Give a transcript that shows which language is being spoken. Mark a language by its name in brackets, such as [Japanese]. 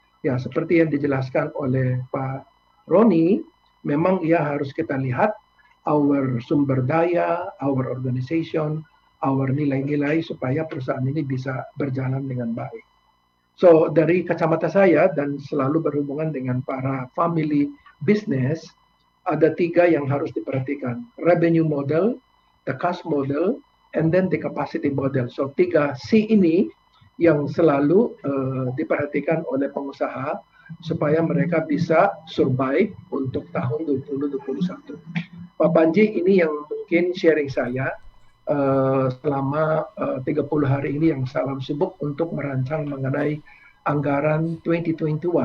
[Indonesian] Ya seperti yang dijelaskan oleh Pak Roni, memang ia harus kita lihat our sumber daya, [English] our organization, [Indonesian] our nilai-nilai supaya perusahaan ini bisa berjalan dengan baik. So dari kacamata saya dan selalu berhubungan dengan para [English] family business, [Indonesian] ada 3 yang harus diperhatikan. [English] Revenue model, the cost model, and then the capacity model. [Indonesian] So 3 C ini yang selalu diperhatikan oleh pengusaha supaya mereka bisa survive untuk tahun 2021. Pak Panji, ini yang mungkin sharing saya selama 30 hari ini yang salam sibuk untuk merancang mengenai anggaran 2021.